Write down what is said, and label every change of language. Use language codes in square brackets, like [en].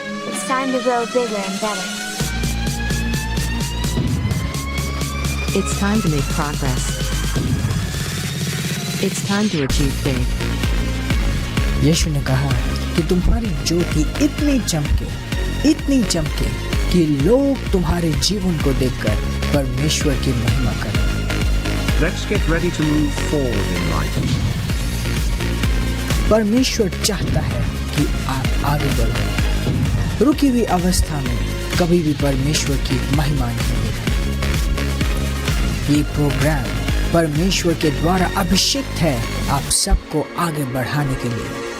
[en] It's time to grow bigger and better. It's time to make progress. It's time to achieve big. [hi] यीशु ने कहा कि तुम्हारी ज्योति इतनी चमके कि लोग तुम्हारे जीवन को देखकर परमेश्वर की महिमा करें। [en] Let's get ready to move forward in life. [hi] परमेश्वर चाहता है कि आप आगे बढ़ो। रुकी हुई अवस्था में कभी भी परमेश्वर की महिमा नहीं होगी। ये प्रोग्राम परमेश्वर के द्वारा अभिषेक है आप सबको आगे बढ़ाने के लिए।